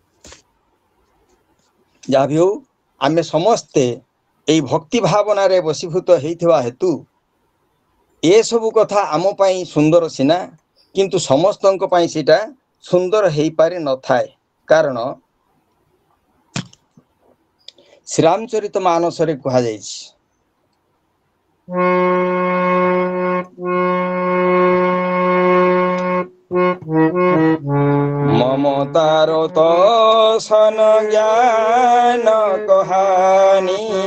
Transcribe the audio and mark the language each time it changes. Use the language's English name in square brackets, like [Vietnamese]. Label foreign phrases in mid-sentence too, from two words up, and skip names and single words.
[Odia] ଯା ଭି ହୋ ଆମେ ସମସ୍ତେ ଏଇ ଭକ୍ତି ଭାବନା ରେ ବଶୀଭୂତ ହୋଇଥିବା ହେତୁ ଏ ସବୁ କଥା ଆମ ପାଇଁ ସୁନ୍ଦର ସିନା କିନ୍ତୁ ସମସ୍ତଙ୍କ ପାଇଁ ସେଇଟା ସୁନ୍ଦର ହୋଇ ପାରେ ନ ଥାଏ କାରଣ ଶ୍ରୀରାମଚରିତ ମାନସ ରେ କୁହା ଯାଇଛି ମମତାର ତୋ ସନ ଜ୍ଞାନ କହାଣୀ